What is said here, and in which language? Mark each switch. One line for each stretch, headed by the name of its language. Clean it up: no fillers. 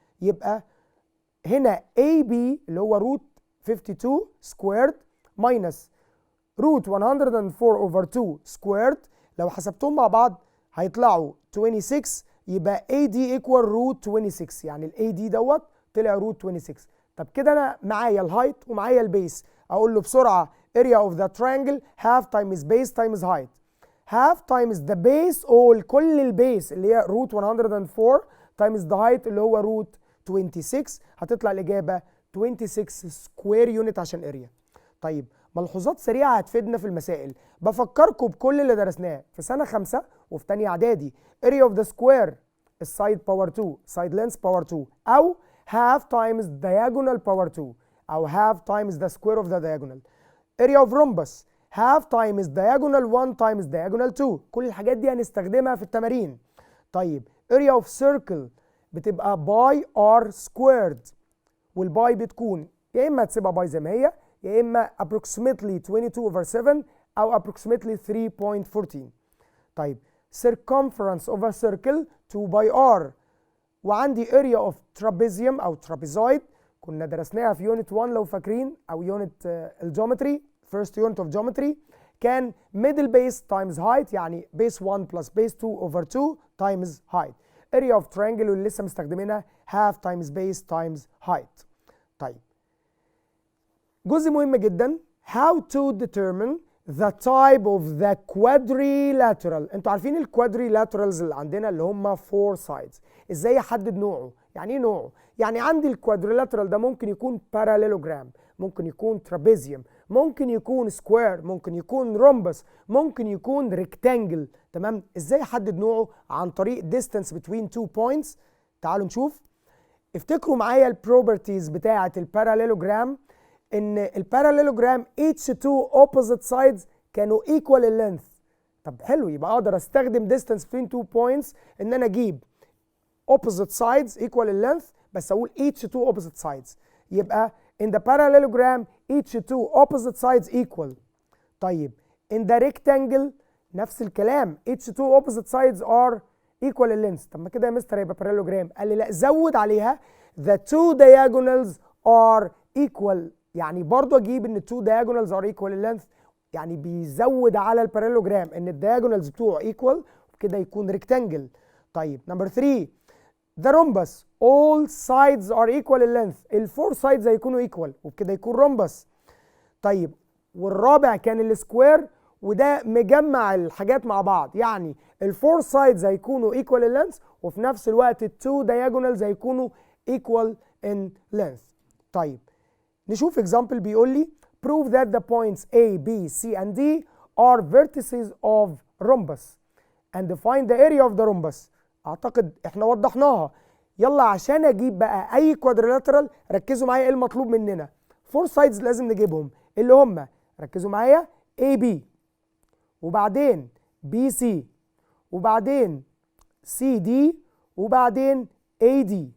Arabic: يبقى هنا AB اللي هو روت 52
English: squared minus
Arabic: روت 104 over 2 squared. لو حسبتهم مع بعض هيطلعوا 26 يبقى
English: AD equal root 26
Arabic: يعني ال AD دوت طلع روت 26. طب كده انا معايا الهايت ومعايا البيس. اقول له بسرعه
English: area of the triangle half times base times height. half times the base all كل البيس اللي هي root 104 times the height اللي هو روت 26 هتطلع الاجابه 26 سكوير يونت عشان اريا.
Arabic: طيب ملحوظات سريعه هتفيدنا في المسائل. بفكركم بكل اللي درسناه في سنه 5 وفي ثانيه اعدادي.
English: area of the square السايد power 2 side length power 2 او half times diagonal power 2 او half times the square of the diagonal. area of rhombus half times diagonal 1 times diagonal 2.
Arabic: كل الحاجات دي هنستخدمها في التمارين. طيب
English: area of circle
Arabic: بتبقى باي r squared والباي بتكون يا اما تسيبها باي زي ما هي يا اما
English: approximately 22 over 7
Arabic: او approximately 3.14.
English: طيب circumference of a circle 2 by r.
Arabic: وعندي
English: area of trapezium
Arabic: او trapezoid كنا درسناها في يونت 1 لو فاكرين او يونت الجيومتري
English: first unit of geometry كان middle base times height، يعني base 1 plus base 2 over 2 times height. area of triangle
Arabic: اللي لسه مستخدمينها
English: half times base times height.
Arabic: طيب جزء مهم جدا،
English: how to determine the type of the quadrilateral.
Arabic: انتوا عارفين الكوادريلاترالز اللي عندنا اللي هم 4 sides، ازاي احدد نوعه؟ يعني ايه نوعه؟ يعني عندي الكوادريلاترال ده ممكن يكون parallelogram، ممكن يكون trapezium، ممكن يكون سكوير، ممكن يكون رومبس، ممكن يكون ريكتانجل. تمام؟ ازاي احدد نوعه؟ عن طريق
English: distance between two points.
Arabic: تعالوا نشوف. افتكروا معايا البروبرتيز بتاعه الباراليلوجرام، ان الباراليلوجرام
English: each two opposite sides
Arabic: كانوا
English: equal in length.
Arabic: طب حلو، يبقى اقدر استخدم
English: distance between two points
Arabic: ان انا اجيب
English: opposite sides equal in length،
Arabic: بس اقول
English: each two opposite sides.
Arabic: يبقى
English: in the parallelogram each two opposite sides equal. طيب in the rectangle
Arabic: نفس الكلام،
English: each two opposite sides are equal in length.
Arabic: طب ما كده يا مستر هيبقى parallelogram. قال لي لا، زود عليها
English: the two diagonals are equal.
Arabic: يعني برضو اجيب ان
English: two diagonals are equal in length،
Arabic: يعني بيزود على الباراليلوجرام ان الدياجونالز بتوعه equal، وكده يكون rectangle. طيب نمبر 3
English: the rhombus all sides are equal in length.
Arabic: الفور sides هيكونوا equal وبكده يكون rhombus. طيب والرابع كان السكوير، وده مجمع الحاجات مع بعض، يعني الفور sides هيكونوا
English: equal in length
Arabic: وفي نفس الوقت التو diagonals هيكونوا equal in length.
English: طيب
Arabic: نشوف
English: example
Arabic: بيقول لي
English: prove that the points A, B, C and D are vertices of rhombus and find the area of the rhombus.
Arabic: اعتقد احنا وضحناها. يلا عشان اجيب بقى اي كوادريلاترال ركزوا معايا ايه المطلوب مننا. فور سايدز لازم نجيبهم اللي هم، ركزوا معايا، AB وبعدين BC وبعدين CD وبعدين AD.